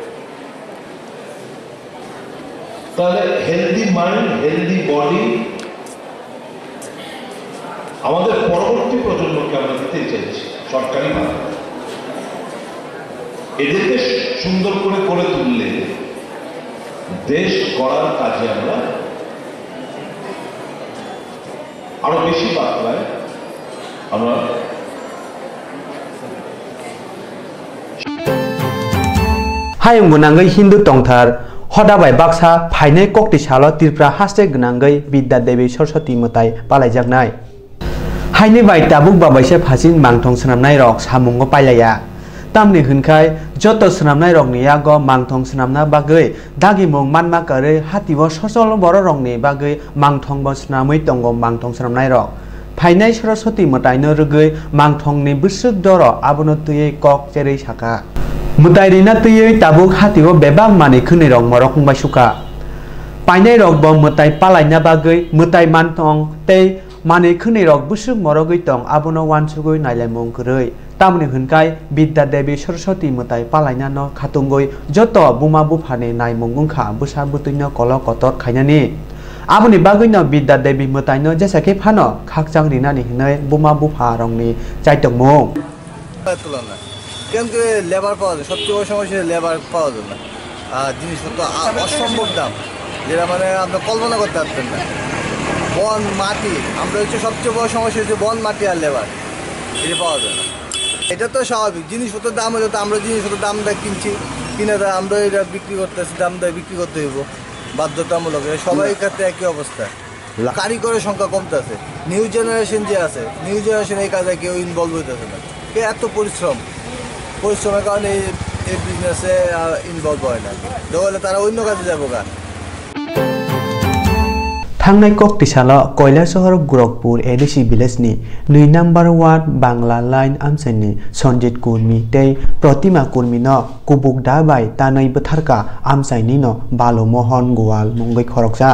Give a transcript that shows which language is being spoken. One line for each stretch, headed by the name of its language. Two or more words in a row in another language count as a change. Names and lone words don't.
Bangla: তাহলে
English: healthy mind, healthy body
Bangla: আমাদের পরবর্তী প্রজন্মকে আমরা দিতে চাইছি সরকারি ভাবে। এদেরকে সুন্দর করে গড়ে তুললে দেশ গড়ার কাজে আমরা আরো বেশি মাত্রায় আমরা
Bodo: हायं गुनांगै हिंदू तंगथार हदाबाय बाक्सा फाइनाय कक्तिसालो तिरप्रा हास्टे गुनांगै विद्या देवी सरस्वती मताय पालायजागनाय हायनि बाय ताबुक बाबायसे फासिन मांथं सनामनाय रक सामुंगो पायलाया तामनि हुनखाय जत सनामनाय रकनि यागो मांथं सनामना बागै दागि मुं मानमा करे हातिबो ससल बर रकनि बागै मांथं ब सनामै तंगो मांथं सनामनाय रक फाइनाय सरस्वती मतायनो रुगै मांथंनि बुसुक दर आबनो तुयै कक जेरै साका मुतायरिना तुयै ताबुक हातिबो बेबाग मानि खुनै रक मरक बाय सुका पाइनाय रक ब मुताय पालायना बागै मुताय मानथं तै मानि खुनै रक बुसुक मरगै तं आबनो वानसुगै नायलायमुं गरै तामनि हुनखाय विद्या देवी सरस्वती मताय पालायना न खातुंगै जत बुमा बुफानि नायमुं गुंखा बुसा बुतैनो कल कतर खायनानि आबनि बागैनो विद्या देवी मतायनो जेसाके फानो खाकजां रिनानि हिनै बुमा बुफा रंनि चाइतकमुं
Bangla: কিন্তু লেবার পাওয়া যায়, সবচেয়ে বড় সমস্যা লেবার পাওয়া যায় না, আর জিনিসপত্র অসম্ভব দাম, যেটা মানে আপনি কল্পনা করতে পারতেন না। বন মাটি আমরা হচ্ছে সবচেয়ে বড় সমস্যা হচ্ছে বন মাটি আর লেবার, এটা পাওয়া যায় না। এটা তো স্বাভাবিক, জিনিসপত্রের দাম হলে তো আমরা জিনিসপত্রের দাম দেয় কিনছি, কিনে দেয় আমরা এটা বিক্রি করতেছি, দাম দেয় বিক্রি করতে হইব বাধ্যতামূলক। সবাই ক্ষেত্রে একই অবস্থা, কারিগরের সংখ্যা কমতেছে।
English: new generation
Bangla: যে আছে,
English: new generation
Bangla: এই কাজে কেউ ইনভলভ হইতেছে না। এত পরিশ্রমের কারণে এই বিজনেসে ইনভলভ হয় না, তাহলে তারা অন্য কাজে যাবো গা।
Bodo: थांनाय कक्तिसालो कयला शहर गोरखपुर एडिसी विलेजनि 2 नम्बर वार्ड बांग्ला लाइन आमसाइनि सन्जित कुर्मी तै प्रतिमा कुर्मीनो कुबुक दाबाय तानै बोथारका आमसाइनिनो बालु मोहन गोवाल मुंगै खरकजा